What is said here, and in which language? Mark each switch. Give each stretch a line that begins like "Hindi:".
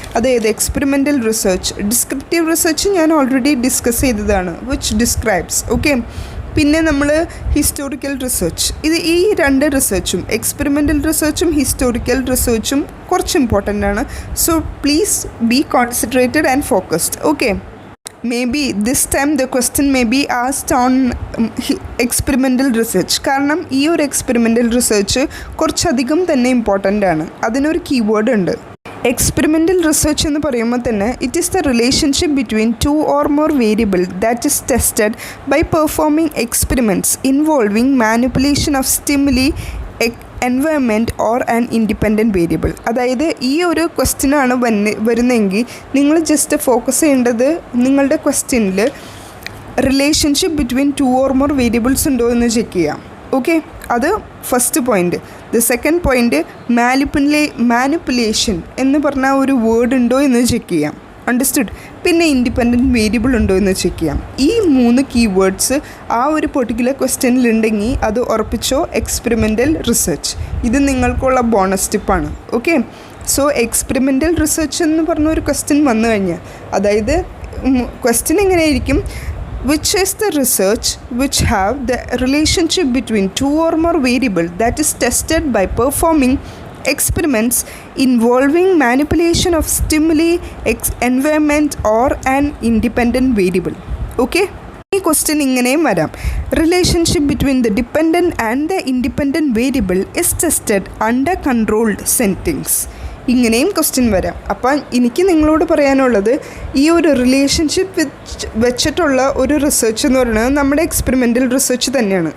Malayalam: അതായത് experimental research, descriptive research ഞാൻ already discuss ചെയ്തതാണ്, വിച്ച് ഡിസ്ക്രൈബ്സ്. ഓക്കെ, പിന്നെ നമ്മൾ ഹിസ്റ്റോറിക്കൽ റിസർച്ച്, ഈ 2 റിസർച്ചും എക്സ്പെരിമെൻ്റൽ റിസർച്ചും ഹിസ്റ്റോറിക്കൽ റിസർച്ചും കുറച്ച് ഇമ്പോർട്ടൻ്റ് ആണ്.
English: So please be concentrated and focused. Okay, Maybe this time the question may be asked on experimental research,
Malayalam: കാരണം ഈ ഒരു എക്സ്പെരിമെൻ്റൽ റിസർച്ച് കുറച്ചധികം തന്നെ ഇമ്പോർട്ടൻ്റ് ആണ്. അതിനൊരു കീവേഡ് ഉണ്ട്.
English: experimental research
Malayalam: എന്ന് പറയുമ്പോൾ തന്നെ
English: It is the relationship between 2 or more variable that is tested by performing experiments involving manipulation of stimuli, environment or an independent variable.
Malayalam: അതായത് ഈ ഒരു ക്വസ്റ്റ്യനാണ് വരുന്നതെങ്കിൽ നിങ്ങൾ ജസ്റ്റ് ഫോക്കസ് ചെയ്യേണ്ടത് നിങ്ങളുടെ ക്വസ്റ്റ്യനിൽ
English: relationship between 2 or more variables
Malayalam: ഉണ്ടോ എന്ന് ചെക്ക് ചെയ്യാം. ഓക്കെ, അത് first point.
English: the second point
Malayalam: manipulation എന്ന് പറഞ്ഞ ഒരു വേർഡ് ഉണ്ടോ എന്ന് ചെക്ക് ചെയ്യാം. അണ്ടർസ്റ്റുഡ്? പിന്നെ ഇൻഡിപെൻഡൻറ്റ് വേരിയബിൾ ഉണ്ടോ എന്ന് ചെക്ക് ചെയ്യാം. ഈ 3 കീവേഡ്സ് ആ ഒരു പെർട്ടിക്കുലർ ക്വസ്റ്റ്യനിലുണ്ടെങ്കിൽ അത് ഉറപ്പിച്ചോ എക്സ്പെരിമെൻ്റൽ റിസർച്ച്. ഇത് നിങ്ങൾക്കുള്ള ബോണസ് ടിപ്പാണ്.
English: okay, so
Malayalam: എക്സ്പെരിമെൻ്റൽ റിസർച്ച് എന്ന് പറഞ്ഞ ഒരു ക്വസ്റ്റ്യൻ വന്നു കഴിഞ്ഞാൽ, അതായത് ക്വസ്റ്റ്യൻ എങ്ങനെയായിരിക്കും,
English: which is the research which have the relationship between 2 or more variable that is tested by performing experiments involving manipulation of stimuli, environment or an independent variable. Okay,
Malayalam: ഈ question ഇങ്ങനെയും വരാം.
English: Relationship between the dependent and the independent variable is tested under controlled settings.
Malayalam: ഇങ്ങനെയും question വരാം. അപ്പം എനിക്ക് നിങ്ങളോട് പറയാനുള്ളത്, ഈ ഒരു റിലേഷൻഷിപ്പ് വെച്ചിട്ടുള്ള ഒരു റിസർച്ച് എന്ന് പറയുന്നത് നമ്മുടെ എക്സ്പെരിമെൻ്റൽ റിസർച്ച് തന്നെയാണ്.